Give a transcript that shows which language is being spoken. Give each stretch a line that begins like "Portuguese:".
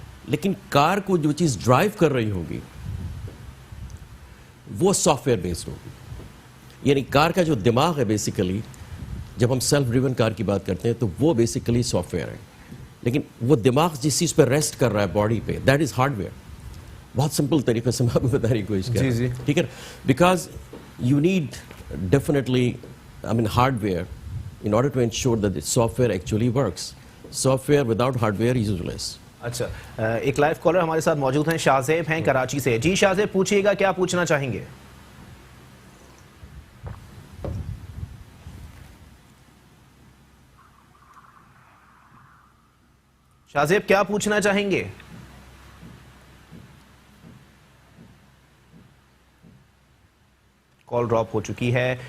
Urdu: لیکن کار کو جو چیز ڈرائیو کر رہی ہوگی وہ سافٹ ویئر بیسڈ ہوگی. یعنی کار کا جو دماغ ہے بیسیکلی, جب ہم سیلف ڈریون کار کی بات کرتے ہیں تو وہ بیسیکلی سافٹ ویئر ہے, لیکن وہ دماغ جس چیز پہ ریسٹ کر رہا ہے باڈی پہ,
English: That is hardware.
Urdu: بہت سمپل طریقے سے میں آپ کو بتانے کی کوشش کر رہا ہوں, ٹھیک ہے.
English: Because you need definitely hardware in order to ensure that the software actually works. Software without hardware is useless.
Urdu: اچھا, ایک لائیو کالر ہمارے ساتھ موجود ہیں, شاہزیب ہیں کراچی سے. جی شاہزیب, پوچھیے گا, کیا پوچھنا چاہیں گے؟ شاہزیب کیا پوچھنا چاہیں گے؟ کال ڈراپ ہو چکی ہے.